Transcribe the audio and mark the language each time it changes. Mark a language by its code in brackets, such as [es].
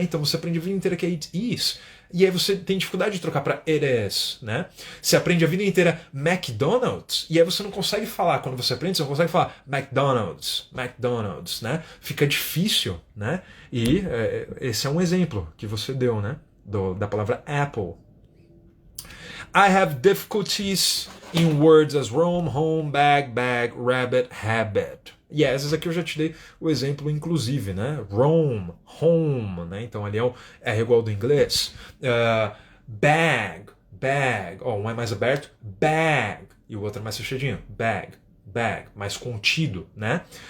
[pt] Então você aprende a vida inteira que é it is. E aí você tem dificuldade de trocar para it is, né? Você aprende a vida inteira McDonald's, e aí você não consegue falar, quando você aprende, você não consegue falar McDonald's, né? Fica difícil, né? E esse é um exemplo que você deu, né? Da palavra Apple. [en] I have difficulties in words as roam, home, bag, rabbit, habit. [pt] E essas aqui eu já te dei o exemplo, inclusive, né? Roam, home, né? Então ali é o R igual do inglês. Bag, um é mais aberto, bag, e o outro é mais fechadinho, bag, mais contido, né?